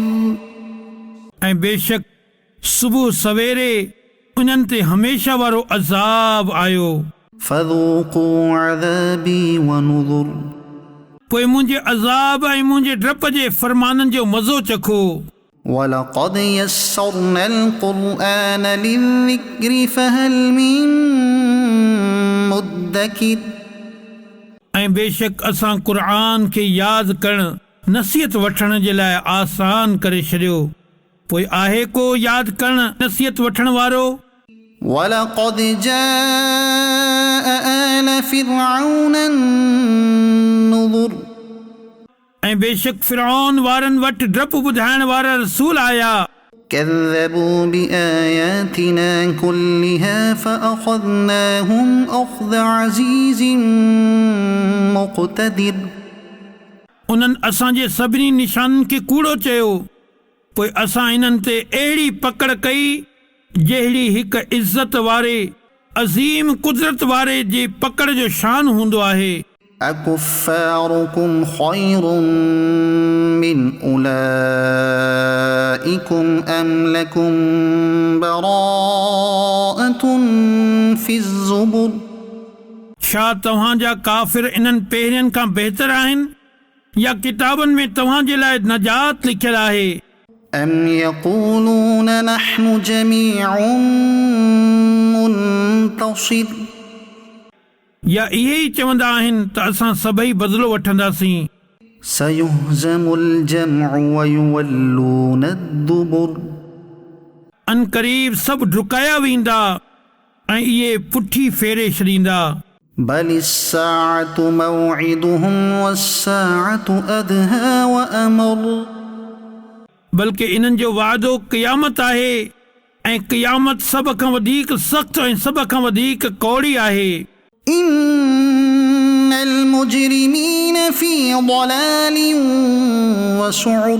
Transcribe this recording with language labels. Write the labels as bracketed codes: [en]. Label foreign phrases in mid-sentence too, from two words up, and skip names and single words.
[sd] ऐं बेशक सुबुह सवेरे उन्हनि ते हमेशह वारो अज़ाब आयो। [ar] فذوقوا عذابي ونذر [sd] पोइ मुंहिंजे अज़ाब ऐं मुंहिंजे डप जे फरमाननि जो मज़ो चखो। [ar] ولقد يسرنا القرآن للذكر فهل من مدكر [sd] ऐं बेशक असां क़ुर खे यादि करण नसीहत वठण जे लाइ आसान करे छॾियो। पोइ आहे को यादि करण नसीहत वठण वारो। [ar] ولقد جاء آل فرعون النذر [sd] ऐं बेशक फिरौन वारनि वटि डप ॿुधाइण वारा रसूल आया। [ar] كذبوا بآياتنا كلها فأخذناهم أخذ عزيز مقتدر [sd] उन्हनि असांजे सभिनी निशाननि खे कूड़ो चयो पोइ असां इन्हनि ते अहिड़ी पकड़ कई जहिड़ी हिकु इज़त वारे अज़ीम कुदरत वारे जी पकड़ जो शान हूंदो आहे। [ar] أكفاركم خير من أولئكم أم لكم براءة في الزبر [sd] छा तव्हांजा काफ़िर इन्हनि पहिरियनि खां बहितर आहिनि या किताबनि में तव्हांजे लाइ नजात लिखियल आहे। [ar] أم يقولون نحن جميع منتصر [sd] या इहे ई चवंदा आहिनि त असां सभई बदिलो वठंदासीं। [ar] سيهزم الجمع ويولون الدبر [sd] अन क़रीब सभु डुकाया वेंदा ऐं इहे पुठी फेरे छॾींदा। [ar] بل الساعة موعدهم والساعة أدهى وأمر [sd] बल्कि इन्हनि जो वाइदो क़यामत आहे ऐं क़यामत सभ खां वधीक सख़्तु ऐं सभ खां वधीक कौड़ी आहे। [ar] إن المجرمين في ضلال وسعر